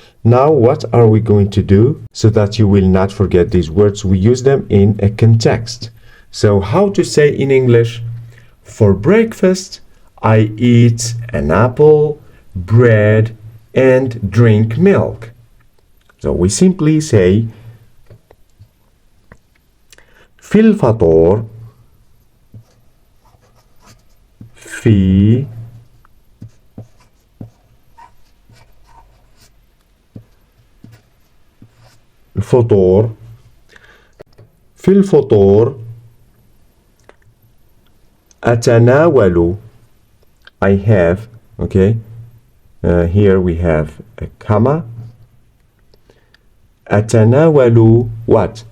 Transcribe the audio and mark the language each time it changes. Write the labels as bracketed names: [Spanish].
[English] Now what are we going to do so that you will not forget these words? We use them in a context. So how to say in English, for breakfast, I eat an apple, bread, and drink milk. So we simply say, [Arabic] في الفطور في الفطور في الفطور أتناول. [English] I have, okay, here we have a comma. [Arabic] أتناول [English] what?